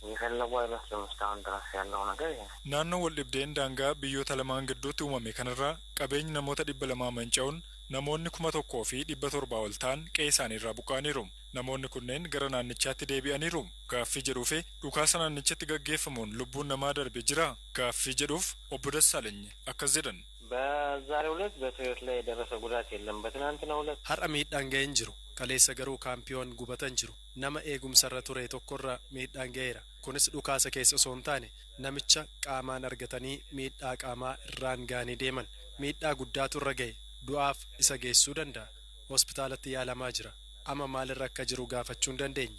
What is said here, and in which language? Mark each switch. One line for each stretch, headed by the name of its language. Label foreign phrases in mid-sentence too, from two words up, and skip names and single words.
Oromo: Naannoo wal dhibdeen daangaa biyyoota lamaan gidduutti uumame kanarraa qabeenyi namoota 200 manca'uun namoonni 1,000 fi 700 ol ta'an qe'ee isaaniirraa buqqa'aniiru. Namoonni kunneen gara naannichaatti deebi'aniiru. Gaaffii jedhuufi dhukaasa naannichatti gaggeeffamuun lubbuun namaa darbe jira. Gaaffii jedhuuf obbo Dassaalany akkas jedhan.
Amharic: በዛሬው ዕለት በሰዎች ላይ የደረሰ ጉዳት የለም። በትናንትናው ዕለት
Oromo: har'a miidhaan ga'ee hin jiru. Kaleessa garuu kaampiyoon gubatan jiru. Nama eegumsarra ture tokkorra miidhaan ga'eera. Kunis dhukaasa keessa osoo hin taane namicha qaamaan argatanii miidhaa qaamaa irraan ga'anii deeman. Miidhaa guddaatu irra ga'e. Du'aaf isa geessuu danda'a. Hospitaalatti yaalamaa jira. Amma maalirra akka jiru gaafachuu hin dandeenye.